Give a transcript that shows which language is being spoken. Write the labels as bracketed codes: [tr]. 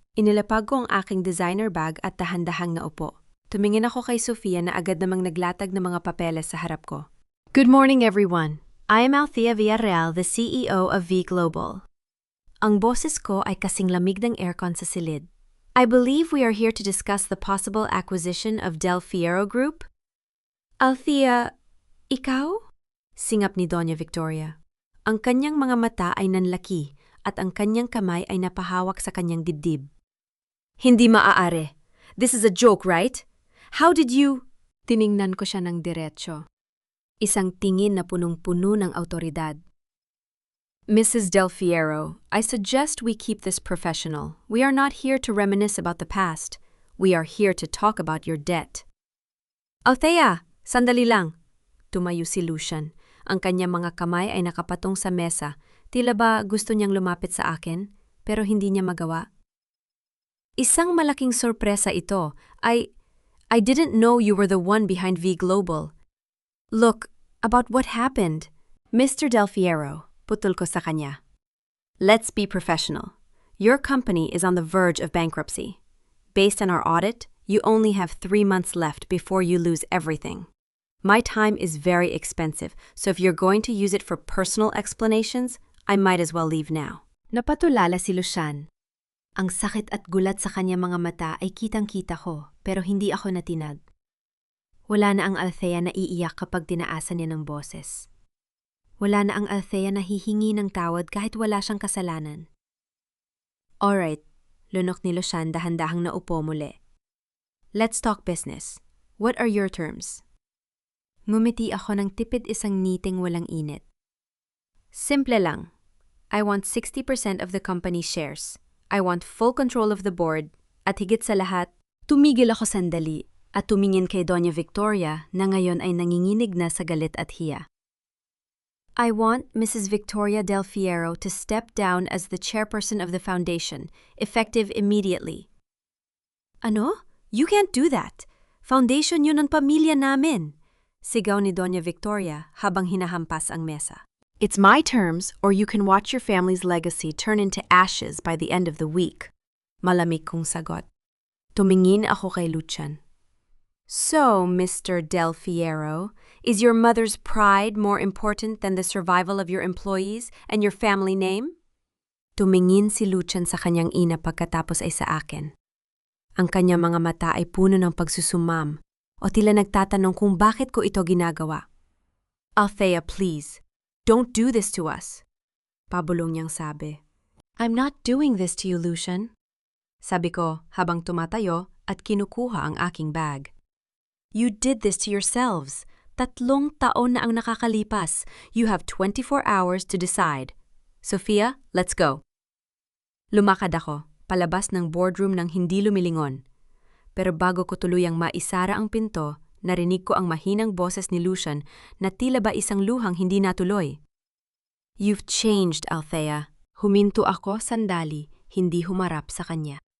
[tl] Inilapag ko ang aking designer bag at dahan-dahang naupo. Tumingin ako kay Sofia na agad namang naglatag ng mga papeles sa harap ko. [en] Good morning, everyone. I am Althea Villarreal, the CEO of V Global. [tl] Ang boses ko ay kasing lamig ng aircon sa silid. [en] I believe we are here to discuss the possible acquisition of Del Fierro Group. [tl] Althea, ikaw? Singap ni Doña Victoria. Ang kanyang mga mata ay nanlaki at ang kanyang kamay ay napahawak sa kanyang dibdib. Hindi maaari. [en] This is a joke, right? How did you... [tl] Tiningnan ko siya ng diretsyo. Isang tingin na punong-puno ng awtoridad. [en] Mrs. Del Fierro, I suggest we keep this professional. We are not here to reminisce about the past. We are here to talk about your debt. [tl] Althea, sandali lang. Tumayo si Lucian. Ang kanyang mga kamay ay nakapatong sa mesa. Tila ba gusto niyang lumapit sa akin, pero hindi niya magawa. Isang malaking sorpresa ito. [en] I didn't know you were the one behind V Global. Look, about what happened. Mr. Del Fierro, [tl] putol ko sa kanya. [en] Let's be professional. Your company is on the verge of bankruptcy. Based on our audit, you only have 3 months left before you lose everything. My time is very expensive, so if you're going to use it for personal explanations, I might as well leave now. [tl] Napatulala si Lucian. Ang sakit at gulat sa kanyang mga mata ay kitang-kita ko, pero hindi ako natinag. Wala na ang Althea na iiyak kapag tinaasan niya ng boses. Wala na ang Althea na hihingi ng tawad kahit wala siyang kasalanan. Alright, lunok ni Lucian dahan-dahang naupo muli. [en] Let's talk business. What are your terms? [tl] Ngumiti ako ng tipid isang ngiting walang init. Simple lang. [en] I want 60% of the company's shares. I want full control of the board. [tl] At higit sa lahat, tumigil ako sandali at tumingin kay Doña Victoria na ngayon ay nanginginig na sa galit at hiya. [en] I want Mrs. Victoria Del Fierro to step down as the chairperson of the foundation, effective immediately. [tl] Ano? [en] You can't do that. [tl] Foundation yun ng pamilya namin. Sigaw ni Doña Victoria habang hinahampas ang mesa. [en] It's my terms or you can watch your family's legacy turn into ashes by the end of the week. [tl] Malamig kong sagot. Tumingin ako kay Lucian. [en] So, Mr. Del Fierro, is your mother's pride more important than the survival of your employees and your family name? [tl] Tumingin si Lucian sa kanyang ina pagkatapos ay sa akin. Ang kanyang mga mata ay puno ng pagsusumam o tila nagtatanong kung bakit ko ito ginagawa. [en] Althea, please, don't do this to us. [tl] Pabulong niyang sabi. [en] I'm not doing this to you, Lucian. [tl] Sabi ko habang tumatayo at kinukuha ang aking bag. [en] You did this to yourselves. [tl] 3 taon na ang nakakalipas. [en] You have 24 hours to decide. Sophia, let's go. [tl] Lumakad ako, palabas ng boardroom nang hindi lumilingon. Pero bago ko tuluyang maisara ang pinto, narinig ko ang mahinang boses ni Lucian na tila ba isang luhang hindi natuloy. [en] You've changed, [tl] Althea. Huminto ako sandali, hindi humarap sa kanya.